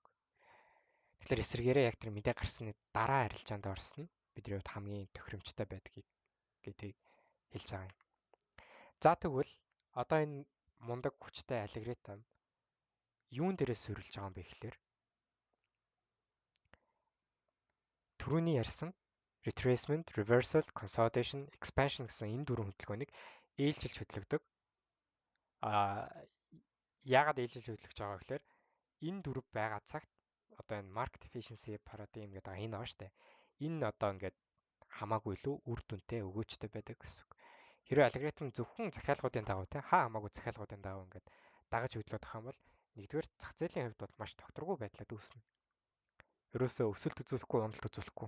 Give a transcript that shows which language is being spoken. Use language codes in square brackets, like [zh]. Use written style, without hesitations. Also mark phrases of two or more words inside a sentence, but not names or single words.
[mn] Тэгэхээр эсвэргээрээ яг тэр мэдээ гарсны дараа арилжаанд орсон нь бидний хувьд хамгийн тохиромжтой байдгийг гэдгийг хэлж байгаа юм. За тэгвэл одоо энэ мундаг хүчтэй алгоритм юун дээрээ суурилж байгаа юм бэ гэхээр түрүүний ярьсан [en] retracement, reversal, consolidation, expansion [mn] гэсэн энэ дөрвөн хөдөлгөөнийг ээлжилж хөдөлгөдөг. Яагаад ээлжилж хөдөлгөж байгаа гэхээр энэ дөрв байгаа цагт одоо энэ [en] market efficiency paradigm [mn] гэдэг энэ байгаа штэ. Энэ одоо ингээд хамаагүй илүү үр дүнтэй өгөөжтэй байдаг гэсэн. Хэрэв алгоритм зөвхөн захиалгуудын дагуу те хамаагүй захиалгуудын дагуу ингээд дагаж хөдлөд авах юм бол нэгдүгээр зах зээлийн хувьд бол маш тогтворгүй байдлаар үүснэ. Ерөөсөө өсөлт үзүүлэхгүй, уналт үзүүлэхгүй.